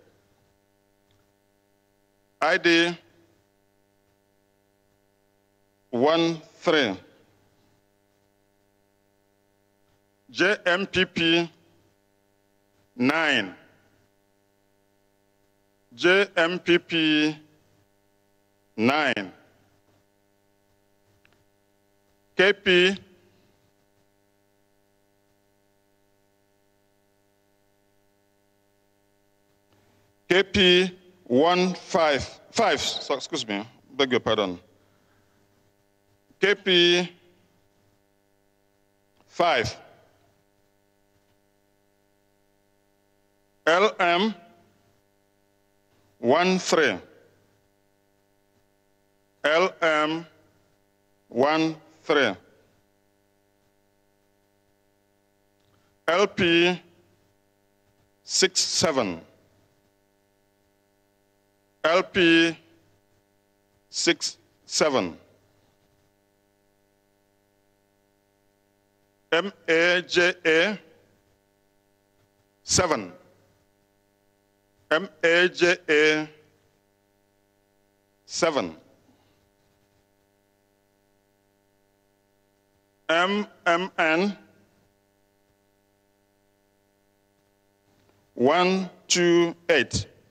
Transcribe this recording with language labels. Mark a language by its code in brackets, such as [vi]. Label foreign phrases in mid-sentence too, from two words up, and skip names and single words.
[en] ID 13. JMPP 9. JMPP 9. KP 155, so excuse me, beg your pardon. KP 5. LM 13. LM 13. LP 67. LP 67. MAJA 7. MAJA 7. MMN 128.